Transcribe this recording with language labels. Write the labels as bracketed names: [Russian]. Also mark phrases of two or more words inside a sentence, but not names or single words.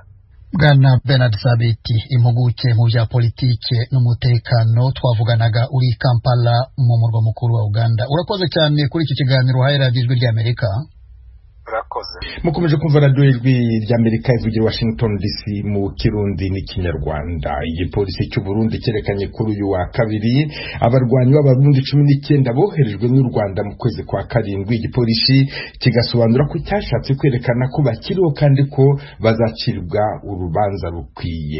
[Kinyarwanda] Bwana Bernard Sabiti, impuguke mu bya politike n'umutekano, twavuganaga uri Kampala mu murwa mukuru wa Uganda. Urakoze cyane kuri iki kiganiro uhaye radiyo Ijwi ry'Amerika. Urakoze. Mukomeje kumva radiyo Ijwi ry'Amerika ivugira Washington DC mu Kirundi n'Ikinyarwanda. Igipolisi cy'u Burundi cyerekanye kuri uyu wa kabiri abarwanyi b'Abarundi 19 boherejwe n'u Rwanda mu kwezi kwa karindwi. Igipolisi kigasobanura ko cyashatse kwerekana ko bakiriho kandi ko bazacirwa urubanza rukwiye.